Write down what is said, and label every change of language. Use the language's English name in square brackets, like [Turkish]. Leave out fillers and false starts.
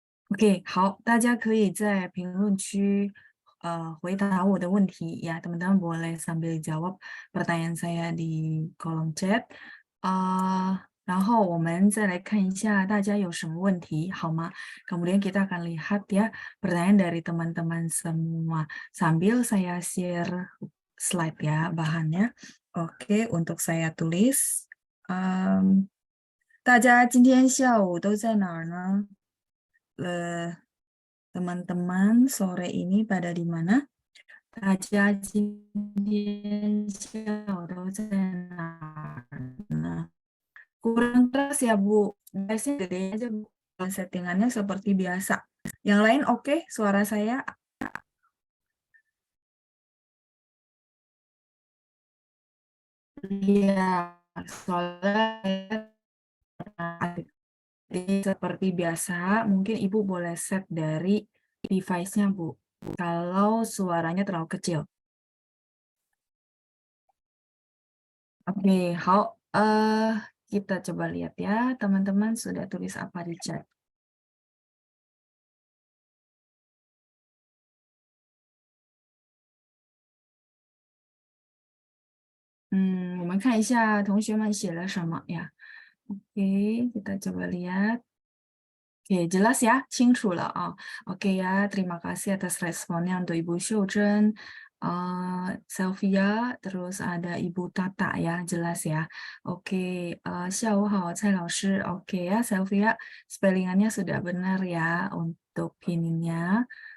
[Indonesian] Oke, [Chinese] 好，大家可以在评论区回答我的问题 [Indonesian] ya, teman-teman boleh sambil jawab pertanyaan saya di kolom chat. [Chinese] 然后我们再来看一下大家有什么问题，好吗？ [Indonesian] Kemudian kita akan lihat ya pertanyaan dari teman-teman semua. Sambil saya share slide ya bahannya. Oke, untuk saya tulis. [Chinese] 大家今天下午都在哪儿呢？ [Indonesian] teman-teman sore ini pada di mana? [Chinese] 大家今天下午都在哪儿呢? [Indonesian] Kurang keras ya, Bu. Biasanya gede aja, Bu. Settingannya seperti biasa. Yang lain oke, suara saya? Iya, soalnya jadi seperti biasa, mungkin Ibu boleh set dari device-nya, Bu. Kalau suaranya terlalu kecil. Oke, 好，kita coba lihat ya, teman-teman sudah tulis apa di chat. [Chinese] 我们看一下同学们写了什么呀？ [Indonesian] Oke, kita coba lihat. Oke, jelas ya, [Chinese] 清楚了啊。 [Indonesian] Oke ya, terima kasih atas responnya untuk Ibu Syujen, Sylvia, terus ada Ibu Tata ya, jelas ya. Oke, [Chinese] 下午好, [Indonesian] Cai Laoshi. Oke ya, Sylvia, spellingannya sudah benar ya untuk pininya.